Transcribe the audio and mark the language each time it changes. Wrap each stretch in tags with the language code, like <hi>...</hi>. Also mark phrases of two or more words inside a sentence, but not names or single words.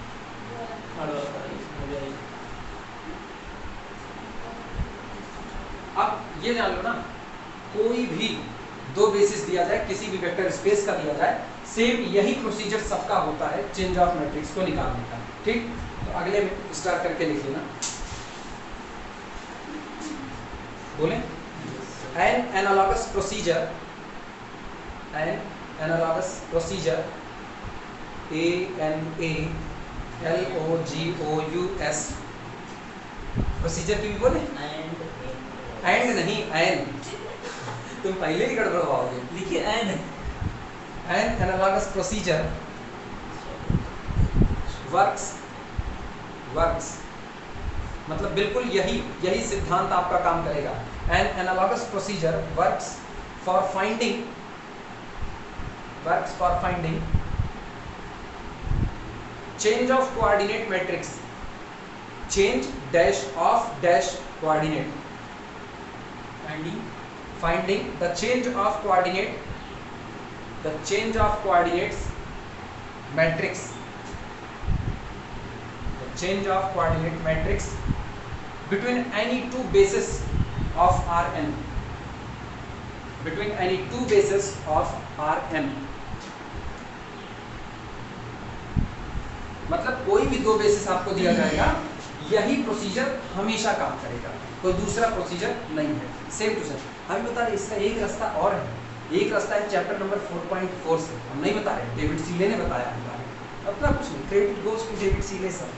<hi>अब ये जान लो ना, कोई भी दो बेसिस दिया जाए, किसी भी</hi> <en>vector space</en> <hi>का दिया जाए, सेम यही प्रोसीजर सबका होता है</hi> <en>change of matrix</en> <hi>को निकालने का। ठीक, तो अगले में स्टार्ट करके लिख लेना, बोले</hi> <en>an analogous procedure, an analogous procedure, ANALOGOUS,</en> <hi>प्रोसीजर की भी बोले, एंड नहीं एन, तुम पहले ही गड़बड़ पाओगे, लिखिए एन</hi> <en>analogous procedure works</en> <hi>मतलब बिल्कुल यही सिद्धांत आपका काम करेगा।</hi> <en>an analogous procedure works for finding change of coordinate matrix, change dash of dash coordinate, finding the change of coordinates matrix, the change of coordinate matrix between any two bases of Rn, between any two bases of Rn,</en> <hi>मतलब कोई भी दो बेसिस आपको दिया जाएगा, यही प्रोसीजर हमेशा काम करेगा, कोई दूसरा प्रोसीजर नहीं है,</hi> <en>same to same.</en> <hi>हम बता रहे इसका एक रास्ता और है, एक रास्ता है चैप्टर नंबर 4.4 से, हम नहीं बता रहे, डेविड सीले ने बताया हमारे, अपना कुछ नहीं,</hi> <en>credit goes to</en> <hi>डेविड सीले सर।</hi>